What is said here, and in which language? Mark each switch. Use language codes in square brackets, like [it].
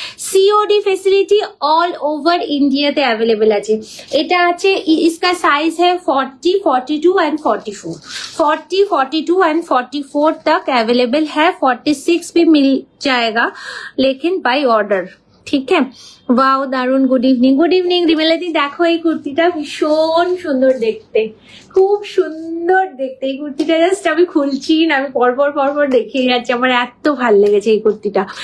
[en] COD facility all over India ते available আছে। [bn] এটা আছে, [hi] इसका साइज है 40, 42 and 44, 40, 42 and 44 तक अवेलेबल है। 46 भी मिल जाएगा लेकिन बाय ऑर्डर, ঠিক है। [bn] वाओ দারুন, গুড ইভিনিং রিমেলাদি। দেখো এই কুর্তিটা ভীষণ সুন্দর দেখতে, খুব সুন্দর দেখতে এই কুর্তিটা। জাস্ট আমি খুলছি না, আমি পরপর দেখিয়ে যাচ্ছি, আমার এত ভালো লেগেছে এই কুর্তিটা।